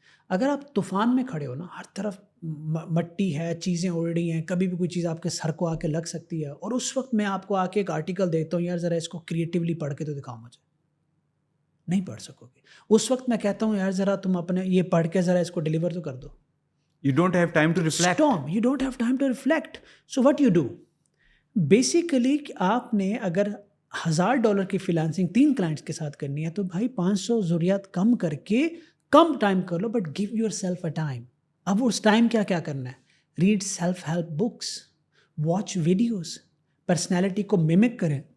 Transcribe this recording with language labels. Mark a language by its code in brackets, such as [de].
[ur] اگر آپ طوفان میں کھڑے ہو نا, ہر طرف مٹی ہے, چیزیں اڑ رہی ہیں, کبھی بھی کوئی چیز آپ کے سر کو آ کے لگ سکتی ہے, اور اس وقت میں آپ کو آ کے ایک آرٹیکل دیتا ہوں, یار ذرا اس کو کریٹیولی پڑھ کے تو دکھاؤ مجھے, نہیں پڑھ سکو گے. اس وقت میں کہتا ہوں یار ذرا تم اپنے یہ پڑھ کے ذرا اس کو ڈیلیور تو کر دو. [en] You don't have time to reflect. You don't have time to reflect. So what you do? [ur] Basically آپ نے اگر $1,000 کی فریلانسنگ 3 کلائنٹس کے ساتھ کرنی ہے تو بھائی 500 ضروریات کم کر کے کم ٹائم کر لو, [en] But give yourself a time. [ur] اب اس ٹائم کیا کرنا ہے؟ [en] read self help books, watch videos, [ur] personality کو میمک کریں.